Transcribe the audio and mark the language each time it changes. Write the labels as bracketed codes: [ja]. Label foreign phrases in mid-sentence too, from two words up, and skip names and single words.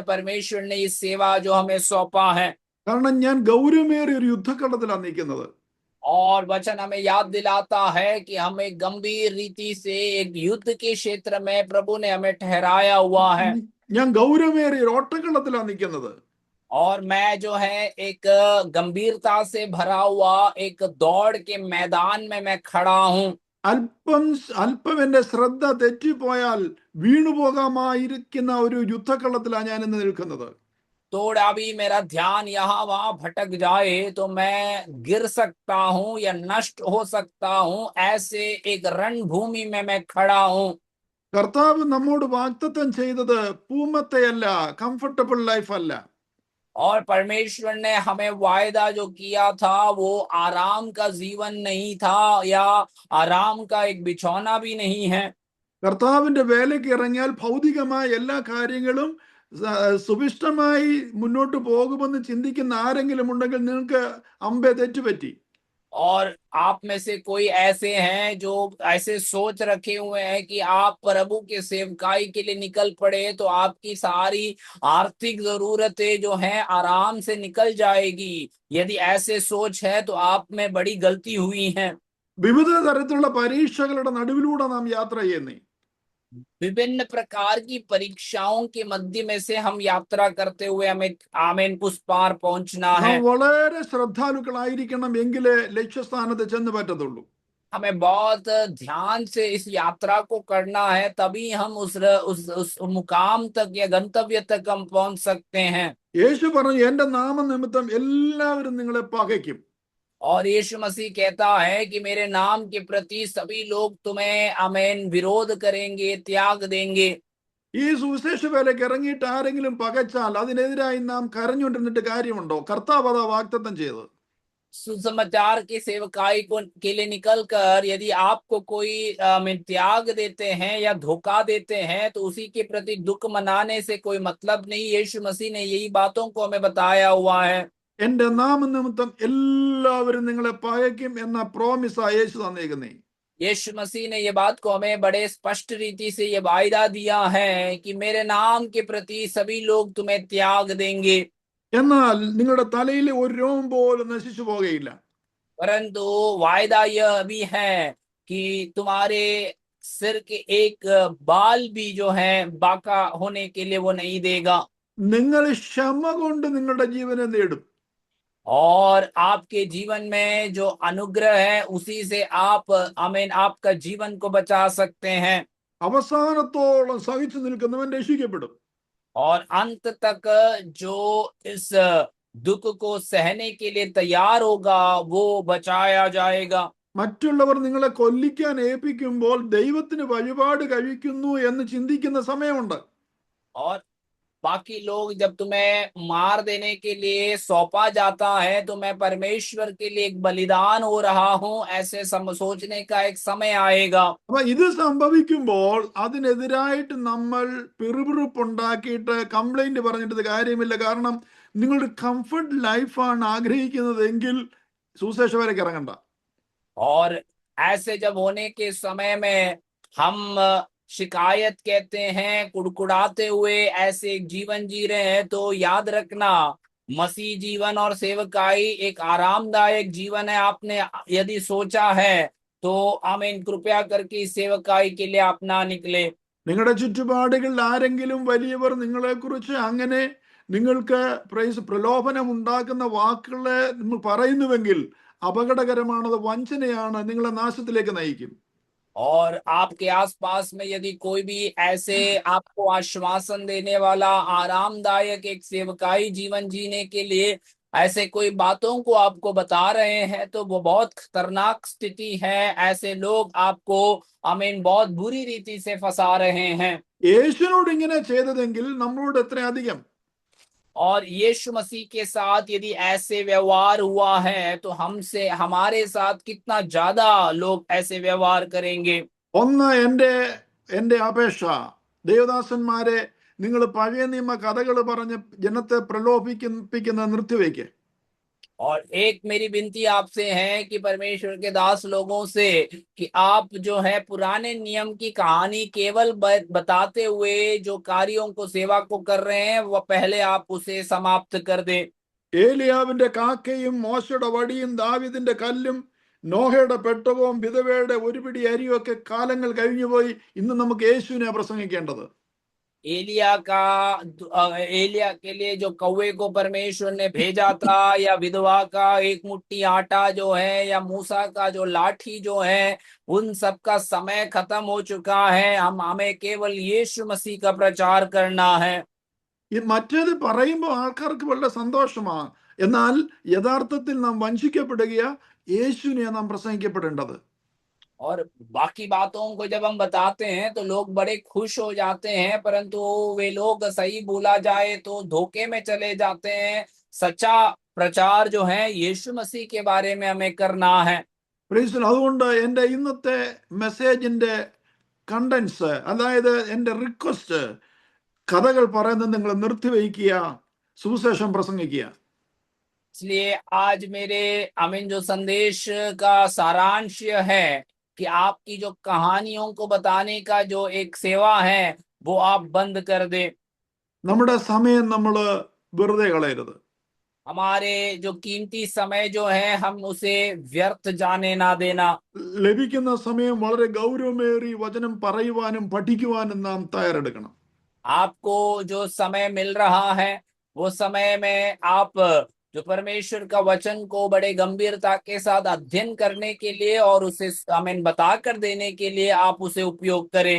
[hi] परमेश्वर ने इस सेवा जो हमें सौंपा है, [ml] കാരണം ഞാൻ ഗൗരവമേറിയ ഒരു യുദ്ധക്കളത്തിലാണ് നിൽക്കുന്നത്. [hi] और वचन हमें याद दिलाता है कि हम एक गंभीर रीति से एक युद्ध के क्षेत्र में प्रभु ने हमें ठहराया हुआ है। [ml] ഞാൻ ഗൗരവമേറിയ ഒരു ഓട്ടക്കളത്തിലാണ് നിൽക്കുന്നത്. [hi] और मैं जो है एक गंभीरता से भरा हुआ एक दौड़ के मैदान में मैं खड़ा हूं। [ml] അല്പം എന്റെ ശ്രദ്ധ തെറ്റിപ്പോയാൽ വീണുപോകാമായിരിക്കുന്ന ഒരു യുദ്ധക്കളത്തിലാണ് ഞാൻ ഇന്ന് നിൽക്കുന്നത്. [hi] थोड़ा भी मेरा ध्यान यहाँ वहां भटक जाए तो मैं गिर सकता हूं या नष्ट हो सकता हूं। ऐसे एक रणभूमि में मैं खड़ा हूं। [ml] കർത്താവ് നമ്മോട് വാഗ്ദത്തം ചെയ്തത് പൂമത്തെയല്ല, [en] comfortable life [ml] അല്ല. [hi] और परमेश्वर ने हमें वायदा जो किया था वो आराम का जीवन नहीं था, या आराम का एक बिछौना भी नहीं है। [ml] കർത്താവിന്റെ വേലയ്ക്ക് ഇറങ്ങിയാൽ ഭൗതികമായ എല്ലാ കാര്യങ്ങളും സുഭിഷ്ടമായി മുന്നോട്ട് പോകുമെന്ന് ചിന്തിക്കുന്ന ആരെങ്കിലും ഉണ്ടെങ്കിൽ നിങ്ങൾക്ക് അമ്പെ തെറ്റുപറ്റി. [hi] और आप में से कोई ऐसे हैं जो ऐसे सोच रखे हुए हैं कि आप प्रभु के सेवकाई के लिए निकल पड़े तो आपकी सारी आर्थिक जरूरतें जो हैं आराम से निकल जाएगी। यदि ऐसे सोच है तो आप में बड़ी गलती हुई है। [ml] വിവിധ തരത്തിലുള്ള പരീക്ഷകളുടെ നടുവിലൂടെ നാം യാത്ര ചെയ്യുന്നേ. [hi] विभिन्न प्रकार की परीक्षाओं के मध्य में से हम यात्रा करते हुए हमें आमीन उस पार पहुंचना है। [ml] നാം വളരെ ശ്രദ്ധാലുക്കളായിരിക്കണം, എങ്കിലേ ലക്ഷ്യസ്ഥാനത്ത് ചെന്ന് പറ്റത്തുള്ളൂ. [hi] हमें बहुत ध्यान से इस यात्रा को करना है, तभी हम उस मुकाम तक या गंतव्य तक हम पहुंच सकते हैं। [ml] യേശു പറഞ്ഞു, എന്റെ നാമനിമിത്തം എല്ലാവരും നിങ്ങളെ പകയ്ക്കും. [hi] और यीशु मसीह कहता है कि मेरे नाम के प्रति सभी लोग तुम्हें आमीन विरोध करेंगे, त्याग देंगे। [ml] ഈ സുവിശേഷ വേലയ്ക്ക് ഇറങ്ങിയിട്ട് ആരെങ്കിലും പകച്ചാൽ അതിനെതിരായി നാം കരഞ്ഞുകൊണ്ടിരുന്നിട്ട് കാര്യമുണ്ടോ? കർത്താവ് അതാ വാഗ്ദത്തം ചെയ്തത്. [hi] सुसमाचार के सेवकाई को के लिए निकलकर यदि आपको कोई त्याग देते हैं या धोखा देते हैं तो उसी के प्रति दुख मनाने से कोई मतलब नहीं। यीशु मसीह ने यही बातों को हमें बताया हुआ है। [ml] എന്റെ നാമനിമിത്തം എല്ലാവരും നിങ്ങളെ പകയ്ക്കും എന്ന പ്രോമിസാ യേശു തന്നേക്കുന്നേ. [hi] यीशु मसीह ने ये बात को हमें बड़े स्पष्ट रीति से ये वायदा दिया है कि मेरे नाम के प्रति सभी लोग तुम्हें त्याग देंगे। [ml] എന്നാൽ നിങ്ങളുടെ തലയിലെ ഒരു രോമം പോലും നശിച്ചു പോകുകയില്ല. [hi] परंतु वायदा यह भी है कि तुम्हारे सिर के एक बाल भी जो है बाका होने के लिए वो नहीं देगा। [ml] നിങ്ങൾ ക്ഷമ കൊണ്ട് നിങ്ങളുടെ ജീവനെ നേടും. [hi] और आपके जीवन में जो अनुग्रह है उसी से आप आमीन आपका जीवन को बचा सकते हैं। [ml] അവസാനത്തോളം സഹിച്ചു നിൽക്കുന്നവൻ രക്ഷിക്കപ്പെടും. [hi] और अंत तक जो इस दुख को सहने के लिए तैयार होगा वो बचाया जाएगा। [ml] മറ്റുള്ളവർ നിങ്ങളെ കൊല്ലിക്കാൻ ഏൽപ്പിക്കുമ്പോൾ ദൈവത്തിന് വഴിപാട് കഴിക്കുന്നു എന്ന് ചിന്തിക്കുന്ന സമയമുണ്ട്. [hi] और बाकी लोग जब तुम्हें मार देने के लिए सौंपा जाता है तो मैं परमेश्वर के लिए एक बलिदान हो रहा हूं, ऐसे सोचने का एक समय आएगा। [ml] അപ്പൊ ഇത് സംഭവിക്കുമ്പോൾ അതിനെതിരായിട്ട് നമ്മൾ പിറുപിറുപ്പുണ്ടാക്കിയിട്ട് കംപ്ലൈന്റ് പറഞ്ഞിട്ട് കാര്യമില്ല. കാരണം നിങ്ങളുടെ [en] comfort life [ml] ആഗ്രഹിക്കുന്നതെങ്കിൽ സുവിശേഷ വരയ്ക്ക് ഇറങ്ങണ്ട. [hi] और ऐसे जब होने के समय में हम शिकायत कहते हैं, कुड़कुड़ाते हुए ऐसे एक जीवन जी रहे हैं, तो याद रखना मसीह जीवन और सेवकाई एक आरामदायक जीवन है। आपने यदि सोचा है तो आमीन कृपया करके इस सेवकाई के लिए आप ना निकले। [ml] നിങ്ങളുടെ ചുറ്റുപാടുകളിൽ ആരെങ്കിലും വലിയവർ നിങ്ങളെക്കുറിച്ച് അങ്ങനെ നിങ്ങൾക്ക് പ്രലോഭനം ഉണ്ടാക്കുന്ന വാക്കുകളെ നിങ്ങൾ പറയുന്നുവെങ്കിൽ അപകടകരമാണത്, വഞ്ചനയാണ്, നിങ്ങളെ നാശത്തിലേക്ക് നയിക്കും. [hi] और आपके आसपास में यदि कोई भी ऐसे आपको आश्वासन देने वाला आरामदायक एक सेवकाई जीवन जीने के लिए ऐसे कोई बातों को आपको बता रहे हैं तो वो बहुत खतरनाक स्थिति है। ऐसे लोग आपको आमीन बहुत बुरी रीति से फंसा रहे हैं। [ml] യേശുവിനോട് ഇങ്ങനെ ചെയ്തതെങ്കിൽ നമ്മളോട് എത്ര അധികം. [hi] और यीशु मसीह के साथ यदि ऐसे व्यवहार हुआ है तो हमसे हमारे साथ कितना ज्यादा लोग ऐसे व्यवहार करेंगे। [ml] ഒന്ന് എൻ്റെ എൻ്റെ അപേക്ഷ, ദേവദാസന്മാരെ, നിങ്ങൾ പഴയ നിയമ കഥകൾ പറഞ്ഞ് ജനത്തെ പ്രലോഭിപ്പിക്കുന്നത് നിർത്തിവെക്ക്. [hi] और एक मेरी विनती आपसे है कि परमेश्वर के दास लोगों से कि आप जो है पुराने नियम की कहानी केवल बताते हुए जो कार्यों को सेवा को कर रहे हैं वह पहले आप उसे समाप्त कर दें। [ml] ഏലിയാവിന്റെ കാക്കയും മോശയുടെ വടിയും ദാവീദിന്റെ കല്ലും നോഹയുടെ പെട്ടകവും വിധവയുടെ ഒരു പിടി അരിയും ഒക്കെ കാലങ്ങൾ കഴിഞ്ഞുപോയി. ഇന്ന് നമുക്ക് യേശുവിനെ പ്രസംഗിക്കേണ്ടത്. [hi] एलिया के लिए जो कौवे को परमेश्वर ने भेजा था, या विधवा का एक मुट्ठी आटा जो है, या मूसा का जो लाठी जो है, उन सब का समय खत्म हो चुका है। हमें केवल यीशु मसीह का प्रचार करना है। [ml] ഈ മറ്റേത് പറയുമ്പോൾ ആൾക്കാർക്ക് വളരെ സന്തോഷമാണ്. എന്നാൽ യഥാർത്ഥത്തിൽ നാം വഞ്ചിക്കപ്പെടുകയാ. യേശുവിനെ നാം പ്രസംഗിക്കപ്പെടേണ്ടത്. [hi] और बाकी बातों को जब हम बताते हैं तो लोग बड़े खुश हो जाते हैं, परंतु वे लोग सही बोला जाए तो धोखे में चले जाते हैं। सच्चा प्रचार जो है यीशु मसीह के बारे में हमें करना है। [ml] അതുകൊണ്ട് എൻ്റെ ഇന്നത്തെ [en] message's contents, [ml] അതായത് എൻ്റെ റിക്വസ്റ്റ്, കഥകൾ പറയുന്നത് നിങ്ങൾ നിർത്തിവെക്കുക, സുവിശേഷം പ്രസംഗിക്കുക. [hi] इसलिए आज मेरे आमीन जो संदेश का सारांश है कि आपकी जो कहानियों को बताने का जो एक सेवा है वो आप बंद कर दे। [ml] നമ്മുടെ സമയം നമ്മൾ വെറുതെ കളയരുത്. [hi] हमारे जो कीमती समय जो है हम उसे व्यर्थ जाने ना देना। [ml] ലഭിക്കുന്ന സമയം വളരെ ഗൗരവമേറി വചനം പറയുവാനും പഠിക്കുവാനും നാം തയ്യാറെടുക്കണം. [hi] आपको जो समय मिल रहा है वो समय में आप जो परमेश्वर का वचन को बड़े गंभीरता के साथ अध्ययन करने के लिए और उसे आमीन बता कर देने के लिए आप उसे उपयोग करें।